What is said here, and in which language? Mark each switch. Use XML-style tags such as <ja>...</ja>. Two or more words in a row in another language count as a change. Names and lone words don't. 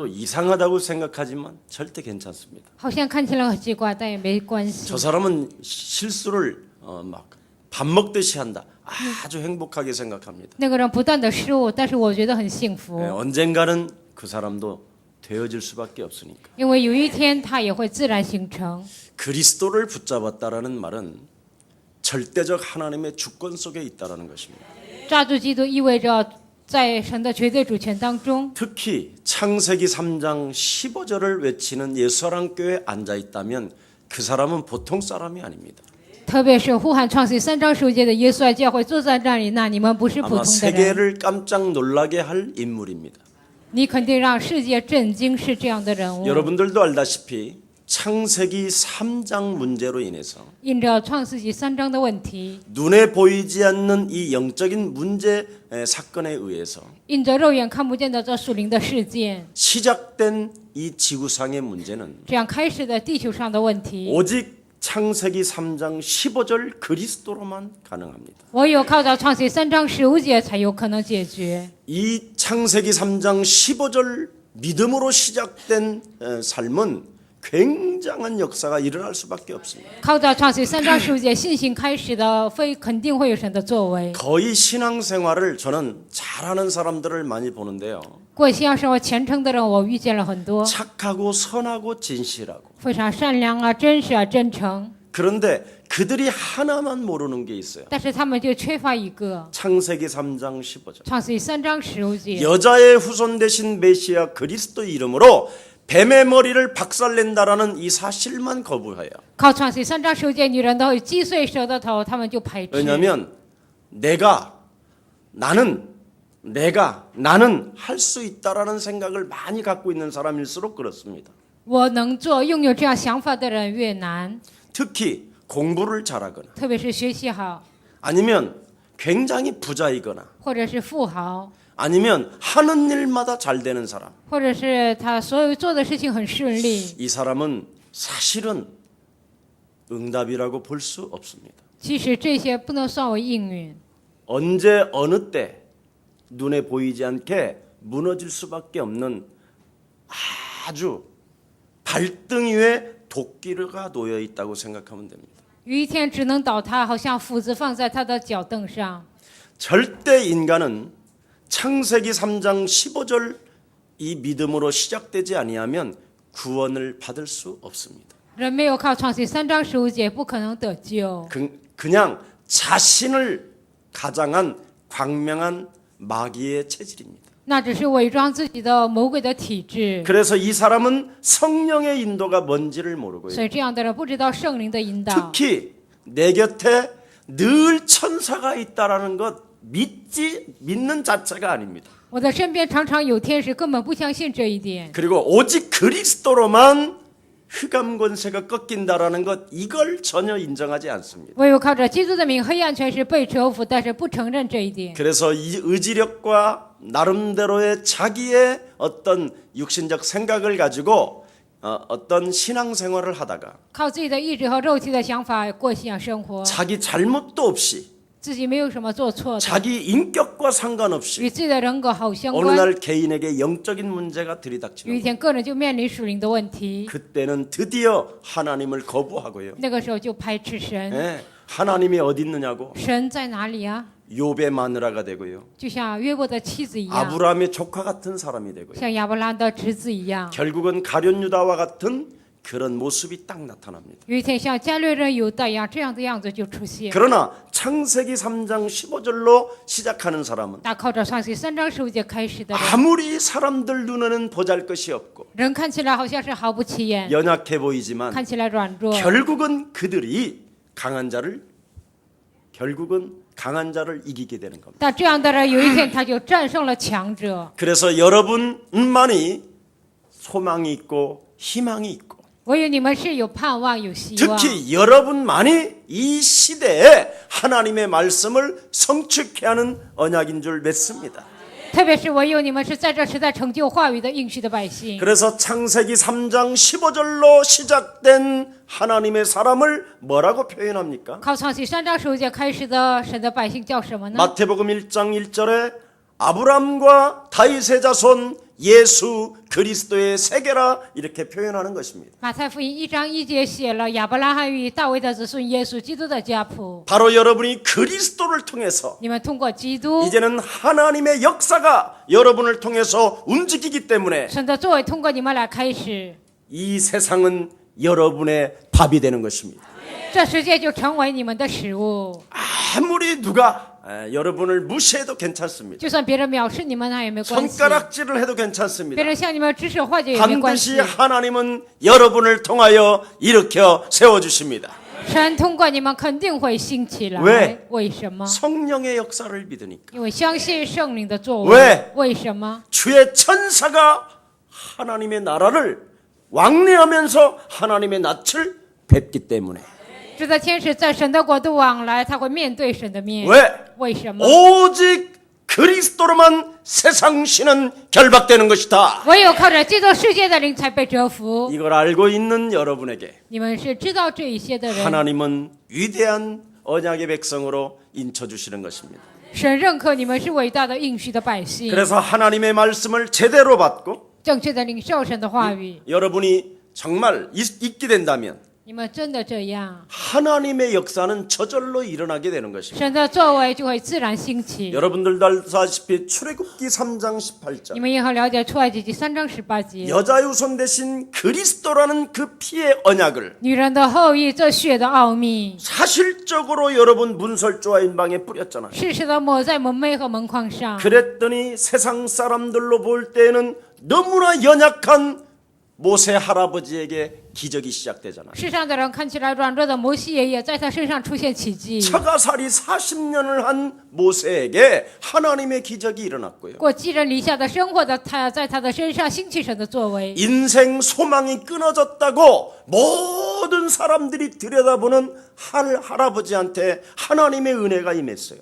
<ko>또 이상하다고 생각하지만 절대 괜찮습니다.</ko> <zh>好像看起来很奇怪，但也没关系</zh> <ko>저 。 사람은 실수를 막 밥 먹듯이 한다. 아주 행복하게 생각합니다.</ko> <zh>那个人不断的失误，但是我觉得很幸福，</zh> <ko>언젠가는 그 사람도 되어질 수밖에 없으니까.</ko> <zh>因为有一天他也会自然形成。</zh> <ko>그리스도를 붙잡았다라는 말은 절대적 하나님의 주권 속에 있다라는 것입니다.</ko> <zh>抓住基督意味着在神的绝对主权当中。</zh> <ko>특히 창세기 3장 15절을 외치는 예수사랑 교회에 앉아 있다면 그 사람은 보통 사람이 아닙니다.</ko> <zh>特别是呼喊创世3章15节的耶稣爱教会坐在那里，那你们不是普</zh> <ko>아마</ko> <zh>通的人，</zh> <ko>세계를 깜짝 놀라게 할 인물입니다.</ko> <zh>你肯定让世界震惊，是这样的人物。</zh> <ko>여러분들도 알다시피 창세기 3장 문제로 인해서</ko> <zh>因着创世纪3章的问题，</zh> <ko>눈에 보이지 않는 이 영적인 문제 사건에 의해서</ko> <zh>因着肉眼看不见的这属灵的事件，</zh> <ko>시작된 이 지구상의 문제는</ko> <zh>这样开始的地球上的问题，</zh> <ko>오직 창세기 3장 15절 그리스도로만 가능합니다.</ko> <zh>唯有靠着创世3章15节才有可能解决。</zh> <ko>이 창세기 3장 15절 믿음으로 시작된 삶은 굉장한 역사가 일어날 수밖에 없습니다.</ko> <zh>靠着创世3章15节信心开始的，非肯定会有神的作为。</zh> <ko>거의 신앙생활을 저는 잘하는 사람들을 많이 보는데요.</ko> <zh>过信仰生活虔诚的人，我遇见了很多，</zh> <ko>착하고 선하고 진실하고</ko> <zh>非常善良啊、真实啊、真诚，</zh> <ko>그런데 그들이 하나만 모르는 게 있어요.</ko> <zh>但是他们就缺乏一个。</zh> <ko>창세기 3장 15절</ko> <zh>创世3章15节，</zh> <ko>여자의 후손 되신 메시아 그리스도 이름으로 뱀의 머리를 박살낸다라는 이 사실만 거부해요.</ko> <zh>靠创世3章15节，女人都会击碎蛇的头，他们就排斥。</zh> <ko>왜냐하면 나는 할 수 있다라는 생각을 많이 갖고 있는 사람일수록 그렇습니다.</ko> <zh>我能做，拥有这样想法的人越难，</zh> <ko>특히 공부를 잘하거나</ko> <zh>特别是学习好，</zh> <ko>아니면 굉장히 부자이거나</ko> <zh>或者是富豪，</zh> <ko>아니면 하는 일마다 잘 되는 사람.</ko> <zh>或者是他所有做的事情很顺利。</zh> <ko>이 사람은 사실은 응답이라고 볼 수 없습니다.</ko> <zh>其实这些不能算为应允，</zh> <ko>언제 어느 때 눈에 보이지 않게 무너질 수밖에 없는 아주 발등 위에 도끼가 놓여 있다고 생각하면 됩니다.</ko> <zh>有一天只能倒塌，好像斧子放在他的脚凳上。</zh> <ko>절대 인간은 창세기 3장 15절 이 믿음으로 시작되지 아니하면 구원을 받을 수 없습니다.</ko> <zh>人没有靠创世3章15节不可能得救。</zh> <ko>그냥 자신을 가장한 광명한 마귀의 체질입니다.</ko> <zh>那只是伪装自己的魔鬼的体质。</zh> <ko>그래서 이 사람은 성령의 인도가 뭔지를 모르고요.</ko> <zh>所以这样的人不知道圣灵的引导。</zh> <ko>특히 내 곁에 늘 천사가 있다라는 것 믿는 자체가 아닙니다.</ko> <zh>我的身边常常有天使，根本不相信这一点。</zh> <ko>그리고 오직 그리스도로만 흑암 권세가 꺾인다라는 것 이걸 전혀 인정하지 않습니다.</ko> <zh>唯有靠着基督的名，黑暗权势被折服，但是不承认这一点。</zh> <ko>그래서 이 의지력과 나름대로의 자기의 어떤 육신적 생각을 가지고 어떤 신앙생활을 하다가</ko> <zh>靠自己的意志和肉体的想法过信仰生活，</zh> <ko>자기 잘못도 없이</ko> <zh>自己没有什么做错的，</zh> <ko>자기 인격과 상관없이</ko> <zh>与自己的人格毫无相</zh> <ko>어느</ko> <zh>关。</zh> <ko>날 개인에게 영적인 문제가</ko> <zh>有一</zh> <ko>들이닥치는</ko> <zh>天，个人就面临属灵的问题，</zh> <ko>그때는 드디어 하나님을 거부하고요.</ko> <zh>那个时候就排斥神。</zh> <ko>예, 하나님이 어디 있느냐고</ko> <zh>神在哪里啊？</zh> <ko>욥의 마누라가 되고요.</ko> <zh>就像约伯的妻子一样，</zh> <ko>아브라함의 조카 같은 사람이 되고요.</ko> <zh>像亚伯拉罕的侄子一样。</zh> <ko>결국은 가룟 유다와 같은 그런 모습이 딱 나타납니다.</ko> <zh>有一天，像加略人犹大一样，这样的样子就出现。</zh> <ko>그러나 창세기 3장 15절로 시작하는 사람은</ko> <zh>那靠着创世3章15节开始的人，</zh> <ko>아무리 사람들 눈에는 보잘것이 없고</ko> <zh>人看起来好像是毫不起眼，</zh> <ko>연약해 보이지만</ko> <zh>看起来软弱，</zh> <ko>결국은 그들이 결국은 강한 자를 이기게 되는 겁니다.</ko> <zh>但这样的人有一天他就战胜了强者。</zh> <ko>그래서 여러분만이 소망이 있고 희망이 있고</ko> <zh>唯有你们是有盼望、有希望。</zh> <ko>특히 여러분만이 이 시대에 하나님의 말씀을 성취케 하는 언약인 줄 믿습니다.</ko> <zh>特别是唯有你们是在这时代成就话语的应许的百姓。</zh> <ko>그래서 창세기 3장 15절로 시작된 하나님의 사람을 뭐라고 표현합니까?</ko> <zh>靠创世3章15节开始的神的百姓叫什么呢？</zh> <ko>마태복음 1장 1절에 아브람과 다윗의 자손 예수 그리스도의 세계라 이렇게 표현하는 것입니다.</ko> <zh>马太福音1章1节写了亚伯拉罕与大卫的子孙耶稣基督的家谱。</zh> <ko>바로 여러분이 그리스도를 통해서</ko> <zh>你们通过基督，</zh> <ko>이제는 하나님의 역사가 여러분을 통해서 움직이기 때문에</ko> <zh>神的作为通过你们来开始，</zh> <ko>이 세상은 여러분의 밥이 되는 것입니다.</ko> <zh>这世界就成为你们的食物。</zh> <ko>아무리 누가 여러분을 무시해도 괜찮습니다.</ko> <zh>就算别人藐视你们，那也没关系；</zh> <ko>손가락질을 해도</ko> <zh>别</zh> <ko>괜찮습니다.</ko> <zh>人向你们指手画脚也没关系</zh> <ko>반드시 。 하나님은 여러분을 통하여 일으켜 세워주십니다.</ko> <zh>神通过你们肯定会兴起来。</zh> <ko>왜</ko> <zh>为什么？</zh> <ko>성령의 역사를 믿으니까.</ko> <zh>因为相信圣灵的作</zh> <ko>왜</ko> <zh>为。为什么？</zh> <ko>주의 천사가 하나님의 나라를 왕래하면서 하나님의 낯을 뵙기 때문에.</ko> <zh>知道天使在神的国度往来，他会面对神的面。</zh> <ko>왜</ko> <zh>为什么？</zh> <ko>오직 그리스도로만 세상 신은 결박되는 것이다.</ko> <zh>唯有靠着基督世界的灵才被折服。</zh> <ko>이걸 알고 있는 여러분에게</ko> <zh>你们是知道这一些的人，</zh> <ko>하나님은 위대한 언약의 백성으로 인쳐주시는 것입니다.</ko> <zh>神认可你们是伟大的应许的百姓，</zh> <ko>그래서 하나님의 말씀을 제대로 받고</ko> <zh>正确的领受神的话语。</zh> <ko>여러분이 정말 있게 된다면</ko> <zh>你们真的这样，</zh> <ko>하나님의 역사는 저절로 일어나게 되는 것입니다.</ko> <zh>神的作为就会自然兴起。</zh> <ko>여러분들도 알다시피 출애굽기 3장</ko> <zh>你</zh> <ko>18절</ko> <zh>们也很了解出埃及记3章18节，</zh> <ko>여자 유손 대신 그리스도라는 그 피의 언약을</ko> <zh>女人的后裔这血的奥秘，</zh> <ko>사실적으로 여러분 문설주와 인방에 뿌렸잖아요.</ko> <zh>适时的抹在门楣和门框上。</zh> <ko>그랬더니 세상 사람들로 볼 때는 너무나 연약한 모세 할아버지에게 기적이 시작되잖아요.</ko> <zh>世上的人看起来软弱的摩西爷爷，在他身上出现奇迹。</zh> <ko>처가살이 40년을 한 모세에게 하나님의 기적이 일어났고요.</ko> <zh>过寄人篱下的生活的他，在他的身上兴起神的作为。</zh> <ko>인생 소망이 끊어졌다고 모든 사람들이 들여다보는 할아버지한테 하나님의 은혜가 임했어요.</ko>